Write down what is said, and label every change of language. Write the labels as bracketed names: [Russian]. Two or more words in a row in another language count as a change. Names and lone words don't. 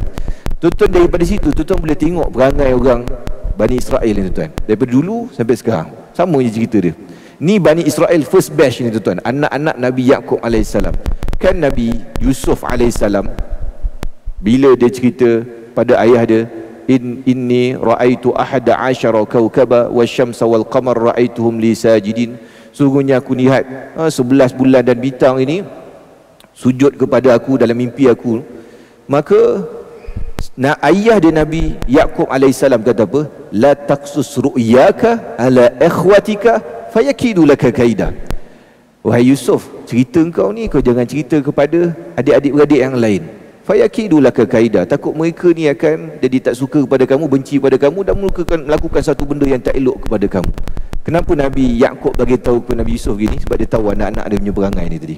[Malay] Tuan-tuan daripada situ tuan-tuan boleh tengok perangai orang Bani Israel ni tuan-tuan. Daripada dulu sampai sekarang. Sama je cerita dia. Ni Bani Israel [English] first batch [Malay] ni tuan-tuan. Anak-anak Nabi Yaqub alaihissalam. Kan Nabi Yusuf alaihissalam bila dia cerita pada ayah dia, [Arabic] إني رأيت أحد عشر كوكبا والشمس والقمر رأيتهم لي ساجدين. [Malay] Sungguhnya aku lihat 11 bulan dan bintang ini sujud kepada aku dalam mimpi aku. Maka ayah dia Nabi Yaqub alaihissalam kata apa? [Arabic] لا تقصص رؤياك على إخوتك فيكيدوا لك كيدا. [Malay] Wahai Yusuf, cerita engkau ni kau jangan cerita kepada adik-adik-beradik yang lain. [Arabic] فيكيدوا لك كيدا. [Malay] Takut mereka ni akan jadi tak suka kepada kamu, benci pada kamu dan melakukan satu benda yang tak elok kepada kamu. Kenapa Nabi Yaqub bagi tahu kepada Nabi Yusuf gini? Sebab dia tahu anak-anak dia punya perangai ni tadi.